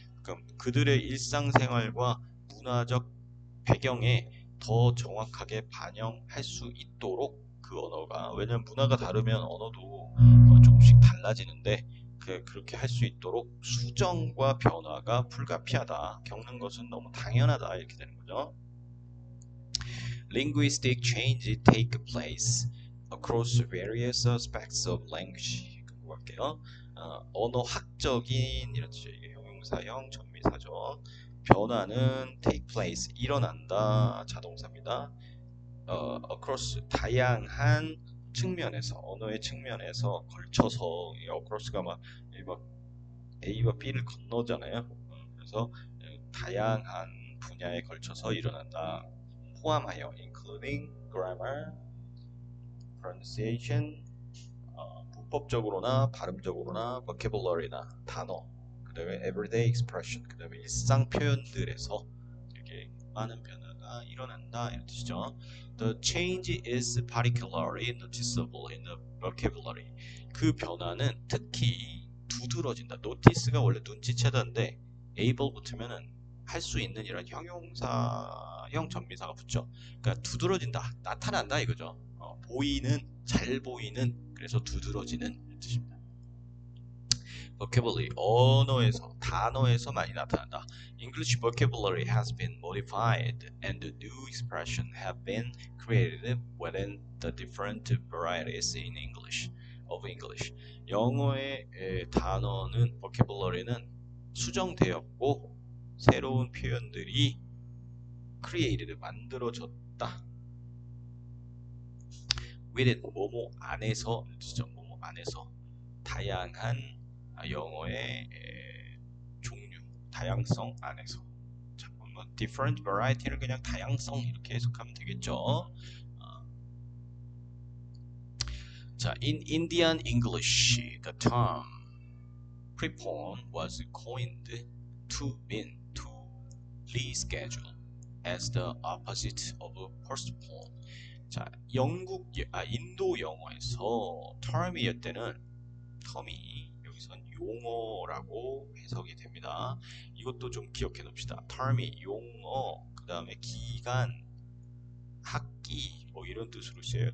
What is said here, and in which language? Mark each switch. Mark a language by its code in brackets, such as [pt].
[ko] 그럼 그들의 일상생활과 문화적 배경에 더 정확하게 반영할 수 있도록 그 언어가, 왜냐면 문화가 다르면 언어도 조금씩 달라지는데 그렇게 할 수 있도록 수정과 변화가 불가피하다. 겪는 것은 너무 당연하다. 이렇게 되는 거죠. [en] Linguistic change take place across various aspects of language. [ko] 갈게요. 언어학적인 이런 뜻이에요. 이게 형용사형 전미사죠. 변화는 take place, 일어난다. 자동사입니다. across, 다양한 측면에서, 언어의 측면에서 걸쳐서, across가 막 A와 B를 건너잖아요. 그래서 다양한 분야에 걸쳐서 일어난다. 포함하여 [en] including grammar, pronunciation, [ko] 문법적으로나 발음적으로나 vocabulary나 단어, 그 다음에 everyday expression, 그 다음에 일상 표현들에서 이렇게 많은 변화가 일어난다 이런 뜻이죠. [en] The change is particularly noticeable in the vocabulary. [ko] 그 변화는 특히 두 두드러진다. notice가 원래 눈치채다인데 able 붙으면은 할 수 있는 이런 형용사형 전미사가 붙죠. 그러니까 두드러진다, 나타난다 이거죠. 보이는, 잘 보이는, 그래서 두드러지는 이런 뜻입니다. vocabulary, 언어에서, 단어에서 많이 나타난다. [en] English vocabulary has been modified and the new expressions have been created within the different varieties in English. of English. [ko] 영어의 단어는, vocabulary는 수정되었고 새로운 표현들이 created, 만들어졌다. within, 뭐뭐 안에서, 뭐뭐 안에서 다양한 영어의 종류, 다양성 안에서. 자, 뭐 different variety를 그냥 다양성 이렇게 해석하면 되겠죠. [en] 자, in Indian English, the term prepone was coined to mean to reschedule as the opposite of postpone. [ko] 자, 인도 영어에서 term이었대는, term이 여기선 용어라고 해석이 됩니다. 이것도 좀 기억해 둡시다. term이 용어, 그 다음에 기간, 학기 뭐 이런 뜻으로 쓰여요.